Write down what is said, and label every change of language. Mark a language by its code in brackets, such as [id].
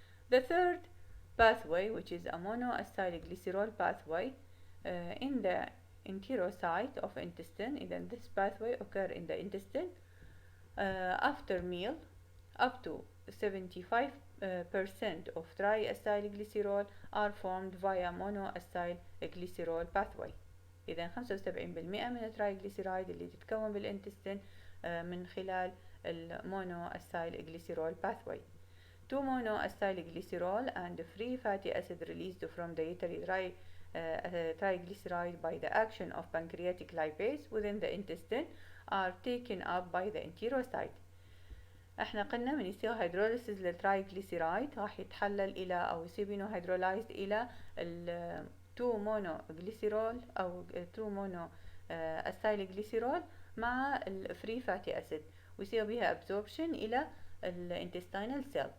[en] The third pathway, which is a monoacylglycerol pathway in the enterocyte of intestine. Then this pathway occur in the intestine after meal. Up to 75% of triacylglycerol are formed via monoacylglycerol pathway. [ar] إذا 75% من الترايغليسيرايد اللي تتكون بالانتستين من خلال المونوacylglycerol pathway. [en] 2 monoacylglycerol and free fatty acid released from dietary triglyceride by the action of pancreatic lipase within the intestine are taken up by the enterocyte. [ar] احنا قلنا من يصير hydrolysis للترايغليسيرايد راح يتحلل إلى أو يصير بينه hydrolyzed إلى ال 2 monoglycerol أو 2 monoacylglycerol مع الفري فاتي أسيد ويصير بها absorption إلى الانتستينال سيل.